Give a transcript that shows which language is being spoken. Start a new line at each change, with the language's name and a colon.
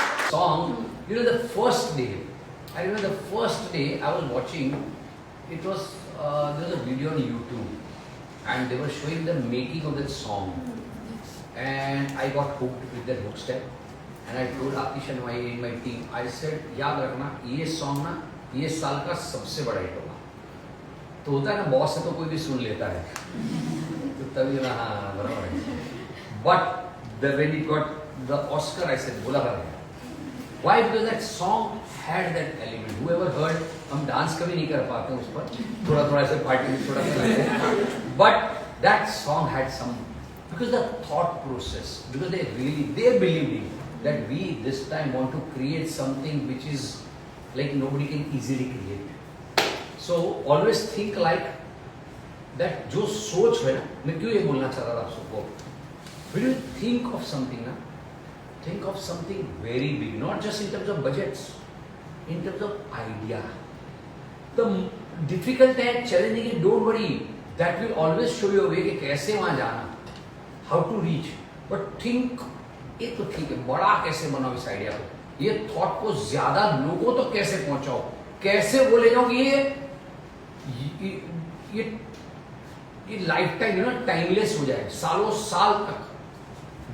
English: Song, the first day, I remember the first day I was watching, it was, there was a video on YouTube, and they were showing the making of that song, and I got hooked with that hook step, and I told Atish and my team, I said,
Hindi: याद रखना, ये song ना, ये साल का सबसे बड़ा hit होगा. तो होता है ना, बॉस से तो कोई भी सुन लेता है, तो तभी ना, हाँ बराबर है.
English: But when it got the Oscar, I said,
Hindi: बोला बराबर.
English: Why? Because that song had that element. Whoever heard,
Hindi: हम डांस कभी नहीं कर पाते उस पर, थोड़ा थोड़ा ऐसे पार्टी में थोड़ा करते,
English: but that song had some, because the thought process, because they believed in that we this time want to create something which is like nobody can easily create. So always think like that.
Hindi: जो सोच है ना, मैं क्यों ये बोलना चाह रहा था आप सबको,
English: when you think of something ना, think of something very big, not just in terms of budgets, in terms of idea. The difficult and challenging is, don't worry, that will always show you a way
Hindi: कि कैसे वहाँ जाना,
English: how to reach.
Hindi: But think, ये तो ठीक है, बड़ा कैसे बनाओ इस आइडिया को, ये थॉट को ज्यादा लोगों तो कैसे पहुंचाओ, कैसे वो ले जाओ कि ये
English: life time you know timeless
Hindi: हो जाए, सालों साल तक.